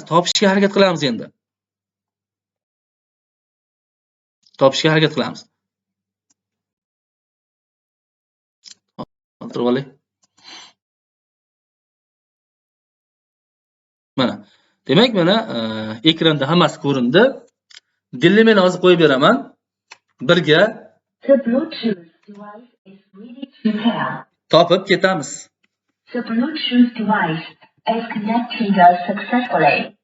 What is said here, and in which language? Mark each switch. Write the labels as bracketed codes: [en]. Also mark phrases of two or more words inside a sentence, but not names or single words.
[uz] Topishga harakat qilamiz endi. Topishga harakat qilamiz. O'tirib olay. Mana. Demak, mana ekranda hammasi ko'rindi. Dilni men hozir qo'yib beraman. Birga [en] The Bluetooth device is ready to pair. [uz] topib ketamiz. [en] The Bluetooth device is connected successfully.